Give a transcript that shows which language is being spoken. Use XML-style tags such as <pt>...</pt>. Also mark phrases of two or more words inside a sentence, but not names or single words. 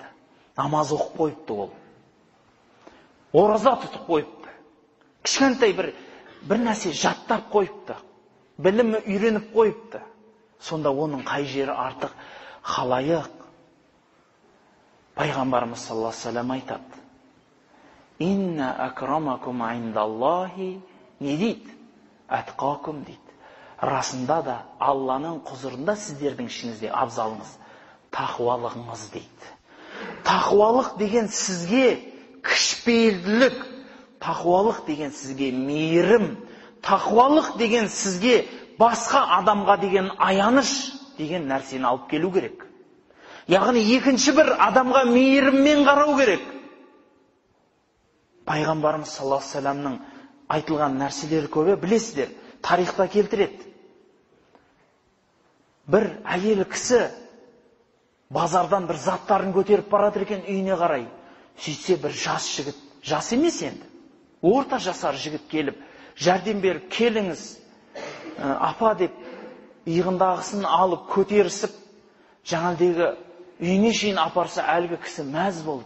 <kk>Намаз оқып қойыпты ол. Ораза тұтып қойыпты. Кішкентай бір нәрсе жаттап қойыпты. Білімі үйреніп қойыпты. Сонда оның қай жері артық? Халайық. Пайғамбарымыз</kk> <ar>صلى الله عليه وسلم</ar> <kk>айтады.</kk> <ar>إن أكرمكم عند الله,</ar> <kk>не дейді? Атқакум дейді. Расында да Алланың құзырында сіздердің ішіңізде абзалыңыз тақуалығыңыз дейді. Тақуалық деген сізге кішіпейілділік, тақуалық деген сізге мейірім, тақуалық деген сізге басқа адамға деген аяныш деген нәрсені алып келу керек. Яғни екінші бір адамға мейіріммен қарау керек. Пайғамбарымыз</kk> <ar>صلى الله عليه وسلم</ar> <kk>айтылған нәрселері көбе, білесіздер, тарихта келтіреді. Бір әйел кісі базардан бір заттарын көтеріп барады екен үйіне қарай. Сөйтсе бір жас жігіт, жас емес енді, орта жасар жігіт келіп, жәрдем беріп, келіңіз, апа деп, иығындағысын алып, көтерісіп, жаңалдегі үйіне шейін апарса, әлгі кісі мәз болды.</kk>